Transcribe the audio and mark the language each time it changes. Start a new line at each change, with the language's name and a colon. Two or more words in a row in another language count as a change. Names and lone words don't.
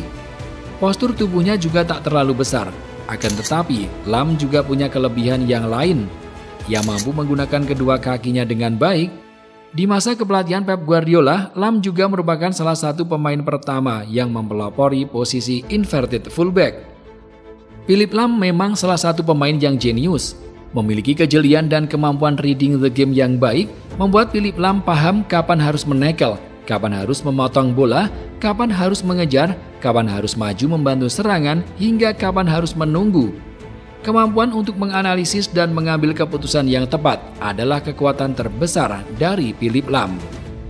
Indonesian: Postur tubuhnya juga tak terlalu besar. Akan tetapi, Lahm juga punya kelebihan yang lain. Ia mampu menggunakan kedua kakinya dengan baik. Di masa kepelatihan Pep Guardiola, Lahm juga merupakan salah satu pemain pertama yang mempelopori posisi
English: inverted fullback.
Indonesian: Philipp Lahm memang salah satu pemain yang jenius. Memiliki kejelian dan kemampuan
English: reading the game
Indonesian: yang baik, membuat Philipp Lahm paham kapan harus menekel, kapan harus memotong bola, kapan harus mengejar, kapan harus maju membantu serangan, hingga kapan harus menunggu. Kemampuan untuk menganalisis dan mengambil keputusan yang tepat adalah kekuatan terbesar dari Philipp Lahm.